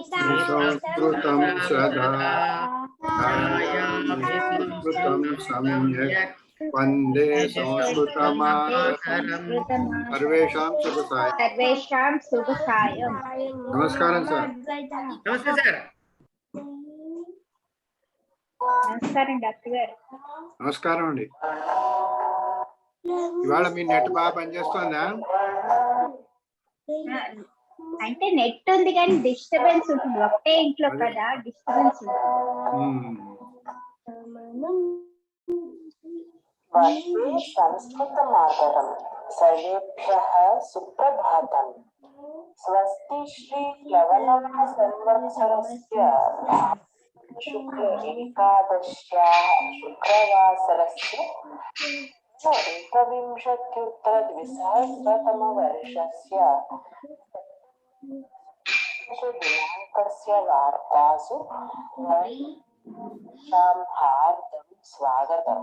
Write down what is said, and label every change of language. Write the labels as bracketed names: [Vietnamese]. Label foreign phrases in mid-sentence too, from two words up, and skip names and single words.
[Sanskrit] संस्कृतं सदा ध्यायामि संस्कृतं सम्यक् सम्यक् वन्दे संस्कृतमातरम्। सर्वेषां शुभसायं। सर्वेषां शुभसायं। नमस्कारं सर। नमस्ते सर। [Telugu] నమస్కారం డాక్టర్ గారు. నమస్కారం అండి. ఇవాళ మీ నెట్ బాగా పనిచేస్తుందా? అంటే నెట్ ఉంది కానీ డిస్టర్బెన్స్ ఉంటుంది. ఒకటే ఇంట్లో కదా డిస్టర్బెన్స్ ఉంటుంది. [Sanskrit] संस्कृतमातरं सर्वेभ्यः सुप्रभातम्। स्वस्ति श्री प्लवनाम संवत्सरस्य शुक्ल एकादश्याः शुक्रवासरस्य एकविंशत्युत्तरद्विसहस्रतमवर्षस्य दिनाङ्कस्य वार्तासु हार्दं स्वागतम्।